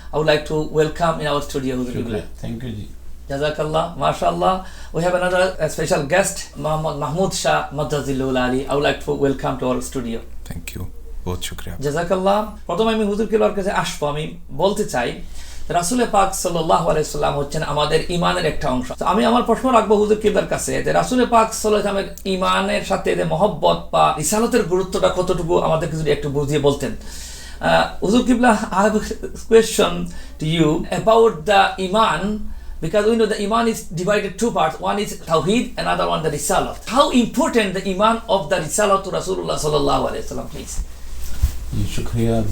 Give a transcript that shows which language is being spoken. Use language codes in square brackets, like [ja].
[en] I would like to welcome in our studio. Thank you, Ji. [ar] Jazakallah, MashaAllah. [en] We have another special guest, Muhammad Mahmood Shah Maddazilul Ali. I would like to welcome to our studio. Thank you. [ur] বহুত শুকরিয়া। [bn] জাযাকাল্লাহ। প্রথমে আমি হুজুর কিবলার কাছে আসবো। আমি বলতে চাই রাসূল পাক সাল্লাল্লাহু আলাইহি ওয়াসাল্লাম হচ্ছেন আমাদের ঈমানের একটা অংশ। আমি আমার প্রশ্ন রাখবো হুজুর কিবলার কাছে যে রাসূল পাক সাল্লাল্লাহু আলাইহি ওয়াসাল্লামের ঈমানের সাথে যে মহব্বত বা রিসালাতের গুরুত্বটা কতটুকু আমাদেরকে যদি একটু বুঝিয়ে বলতেন। [en] হুজুর কিবলা, I have a question to you about the iman, because we know the iman is divided two parts. One is tawhid, another one the risalah. How important the iman of the risalah to Rasulullah sallallahu alaihi wasallam, please? [ur] Shukriya.